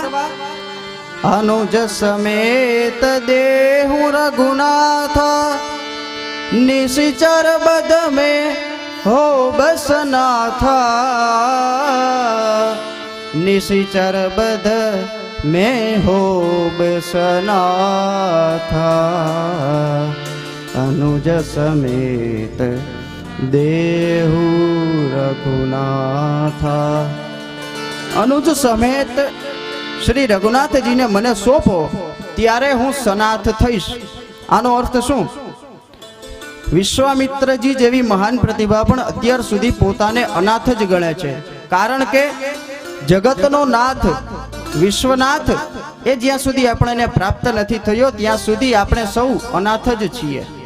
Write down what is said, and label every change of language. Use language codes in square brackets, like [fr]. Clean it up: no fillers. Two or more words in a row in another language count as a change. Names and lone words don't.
[awa] अनुज समेत देहु रघुनाथ निशिचर बद में हो बसनाथ. निशिचर बद में हो बसनाथ. अनुज समेत देहु रघुनाथा. अनुज समेत [gu] श्री रघुनाथजीने મને સોંપો ત્યારે હું સનાથ થઈશ. આનો અર્થ શું? વિશ્વામિત્રજી જેવી મહાન પ્રતિભા પણ અત્યાર સુધી પોતાને અનાથ જ ગણે છે. કારણ કે જગતનો નાથ વિશ્વનાથ એ જ્યાં સુધી આપણને પ્રાપ્ત નથી થયો ત્યાં સુધી આપણે સૌ અનાથ જ છીએ.